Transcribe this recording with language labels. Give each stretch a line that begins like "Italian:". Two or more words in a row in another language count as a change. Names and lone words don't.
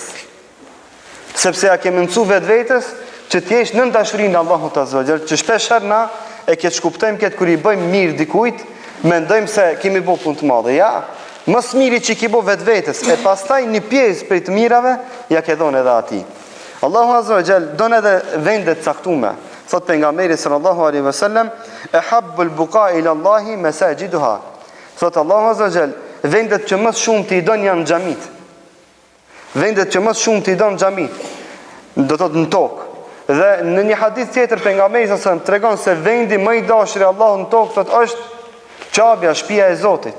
Albanian: Sepse ja ke mëncu vetvetes që t'jesh në dashurinë e Allahut
Arabic: عز وجل,
Albanian: që shpesh herë na e ke shkuptojmë këtë kur i bëjmë mirë dikujt, mendojmë se kemi bo punë të madhe. Ja, mos miri që ki bo vetvetes, e pastaj një pjesë prej të mirave ja ke dhënë edhe atij. Allahu
Arabic: عز وجل
Albanian: don edhe vendet caktuara. Thot pejgamberi
Arabic: صلى الله عليه وسلم, "أحب البقاع إلى الله مساجدها."
Albanian: Thot Allahu
Arabic: عز وجل,
Albanian: vendet që më shumë ti i don janë xhamit. Vendet që më shumë ti i don xhamit, do të thotë në tokë. Dhe në një hadith tjetër pejgamberi
Arabic: صلى الله عليه وسلم
Albanian: tregon se vendi më i dashur i Allahut në tokë thotë është Qabja, shtëpia e Zotit.